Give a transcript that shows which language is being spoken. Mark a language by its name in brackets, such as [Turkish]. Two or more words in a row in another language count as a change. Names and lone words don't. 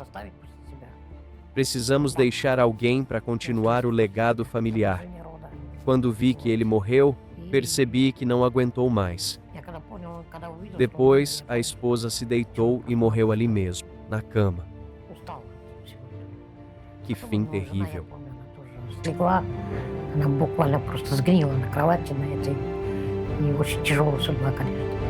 [Portuguese] Precisamos deixar alguém para continuar o legado familiar. Quando vi que ele morreu, percebi que não aguentou mais. Depois, a esposa se deitou e morreu ali mesmo, na cama. Que fim terrível. [Russian] Легла, она буквально просто сгнила на кровати на этой. И очень тяжелая судьба, конечно.